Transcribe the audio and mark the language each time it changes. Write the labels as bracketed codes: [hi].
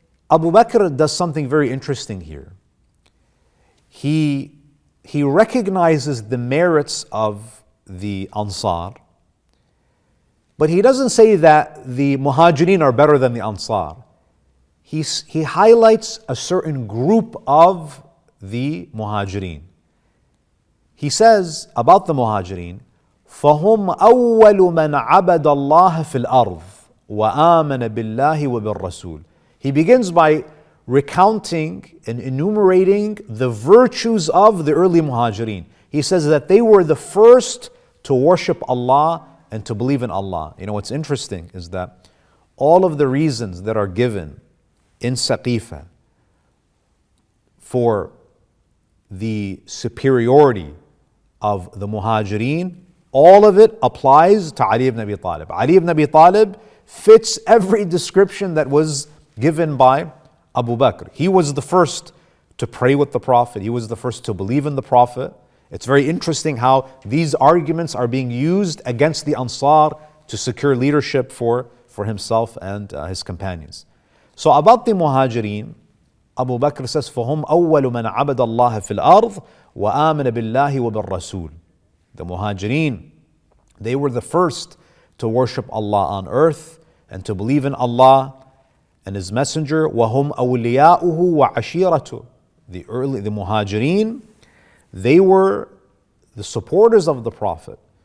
[en] Abu Bakr does something very interesting here. He recognizes the merits of the Ansar, but he doesn't say that the Muhajirin are better than the Ansar. He highlights a certain group of the Muhajirin. He says about the Muhajirin, [ar] فَهُمْ أَوَّلُ مَنْ عَبَدَ اللَّهَ فِي الْأَرْضِ وَآمَنَ بِاللَّهِ وَبِالرَّسُولِ. [en] He begins by recounting and enumerating the virtues of the early Muhajirin. He says that they were the first to worship Allah and to believe in Allah. You know what's interesting is that all of the reasons that are given in Saqifa for the superiority of the Muhajirin, all of it applies to Ali ibn Abi Talib. Ali ibn Abi Talib fits every description that was given by Abu Bakr. He was the first to pray with the Prophet. He was the first to believe in the Prophet. It's very interesting how these arguments are being used against the Ansar to secure leadership for himself and his companions. So about the Muhajirin, Abu Bakr says, [ar] فَهُمْ أَوَّلُ مَنْ عَبَدَ اللَّهَ فِي الْأَرْضِ وَآمَنَ بِاللَّهِ وَبِالرَّسُولِ. [en] The Muhajirin, they were the first to worship Allah on earth and to believe in Allah and His Messenger. [ar] وَهُمْ أَوْلِيَاؤُهُ وَعَشِيرَتُهُ. [en] The Muhajirin, they were the supporters of the Prophet.